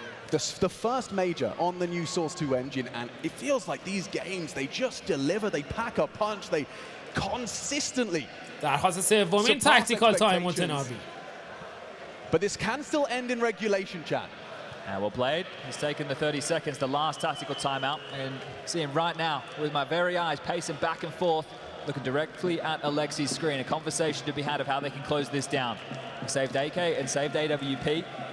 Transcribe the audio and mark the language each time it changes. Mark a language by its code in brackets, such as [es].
[en] The first major on the new Source 2 engine, and it feels like these games, they just deliver, they pack a punch, they consistently. [fa] درخواست سومین تاکتیکال تایماوت ناوی. [en] But this can still end in regulation, chat. Well played. He's taken the 30 seconds, the last tactical timeout, and see him right now with my very eyes pacing back and forth, looking directly at Alexi's screen. A conversation to be had of how they can close this down. They saved AK and saved AWP.